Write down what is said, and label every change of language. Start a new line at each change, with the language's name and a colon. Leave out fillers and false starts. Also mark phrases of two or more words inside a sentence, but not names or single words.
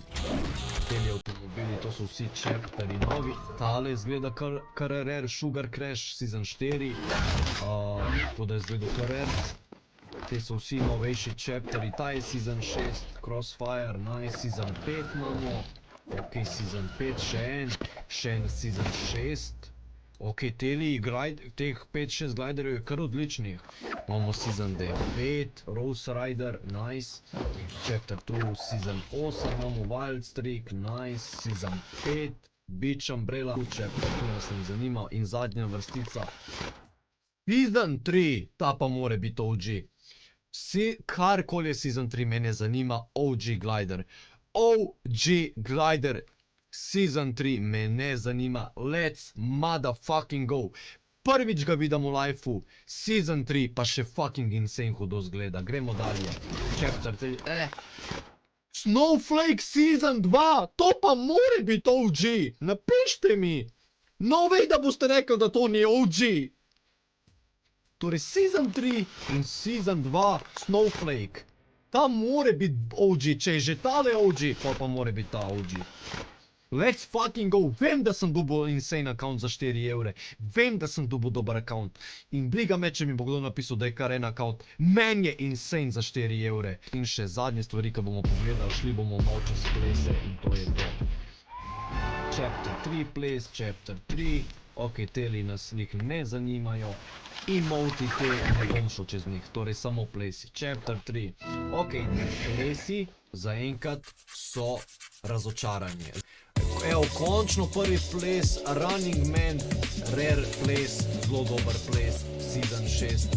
Slovenian: Teli avtomobili, to so vsi chapteri novi, tale zgleda kar rare, Sugar Crash Season 4, tako da je zgledal kar rare. Te so vsi novejši chapteri, ta je Season 6, Crossfire, nice, Season 5 imamo. Ok, Season 5, še en Season 6. Ok, teh 5-6 gliderjev je kar odličnih. Imamo Season 9, Rose Rider, nice. Chapter 2, Season 8, imamo Wild Streak, nice. Season 5, Beach Umbrella, Chapter 2 nas ne zanima. In zadnja vrstica. Season 3, ta pa more biti OG. Karkoli je Season 3, mene zanima
English: OG glider. OG glider.
Slovenian: Season 3 me ne zanima,
English: let's motherfucking go.
Slovenian: Prvič ga vidim v lifeu, Season 3 pa še
English: fucking insane
Slovenian: hudo zgleda. Gremo dalje, Chapter 3, Snowflake Season 2, to pa more biti OG, napište mi.
English: No way,
Slovenian: da boste rekli, da to ni OG. Torej Season 3 in Season 2 Snowflake. Ta more biti OG, če je že tale OG, pa more biti ta OG.
English: Let's fucking go.
Slovenian: Vem, da sem dobil
English: insane account
Slovenian: za 4 evre. Vem, da sem dobil dober account. In briga me, če mi bo kdo napisal, da je kar en account. Men je insane za 4 evre. In še zadnje stvari, ki bomo pogledali, šli bomo malo čez plese in to je to. Chapter 3 ples, Chapter 3. Ok, teli nas njih ne zanimajo. Emoti te ne bom šel čez njih, torej samo plesi. Chapter 3. Ok, plesi zaenkrat so razočaranje. Evo, končno prvi ples, Running Man, rare ples, zelo dober ples, Season 6.